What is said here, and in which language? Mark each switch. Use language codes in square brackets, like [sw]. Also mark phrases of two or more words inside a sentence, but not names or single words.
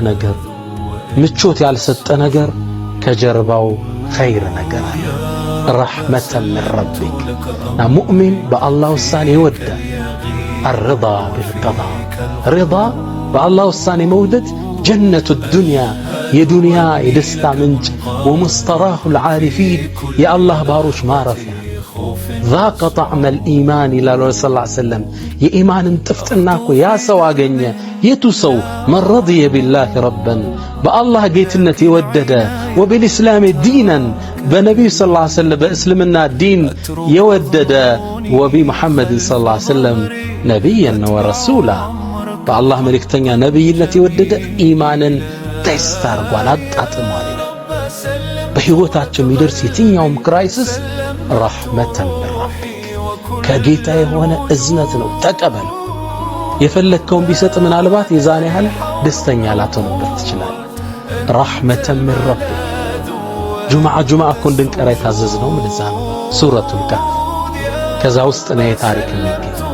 [am] ነገር ምቾት ያልሰጠ ነገር ከጀርባው ኸይር ነገር አለ። [ar] رحمة من ربك [am] ና ሙእሚን በአላህ ውሳኔ ይወዳል። [ar] الرضا بالقضاء رضا [am] በአላህ ውሳኔ መውደድ [ar] جنة الدنيا [am] የዱንያ የደስታ ምንጭ [ar] ومستراح العارفين [am] የአላህ ባሮች ማረፊያ ذاق [ar] طعم الإيمان [am] ይላሉ [ar] صلى الله عليه وسلم [am] የኢማንን ጥፍጥና እኮ ያ ሰው አገኘ የቱ ሰው [ar] من رضي بالله ربا [am] በአላህ ጌትነት የወደደ [ar] وبالإسلام دينا [am] በነብዩ [ar] صلى الله عليه وسلم [am] በእስልምና ዲን የወደደ [ar] وبمحمد صلى الله عليه وسلم نبيا ورسولا [am] በአላህ መልእክተኛ ነብይነት የወደደ ኢማንን ቴስት አድርጓል አጣጥሟል በህይወታቸው የሚደርስ የትኛውም ክራይሲስ [ar] رحمة ربك [am] ከጌታ የሆነ እዝነት ነው ተቀበል የፈለከውን ቢሰጥ ምናልባት የዛኔ ያህል ደስተኛ ላትሆንበት ትችላል [ar] رحمة ربك [am] ጁምዓ እኮ እንድንቀራ የታዘዝነው ምንዛ ነው ሱረቱል ካህፍ ከዛ ውስጥ ነው የታሪክ የሚገኝ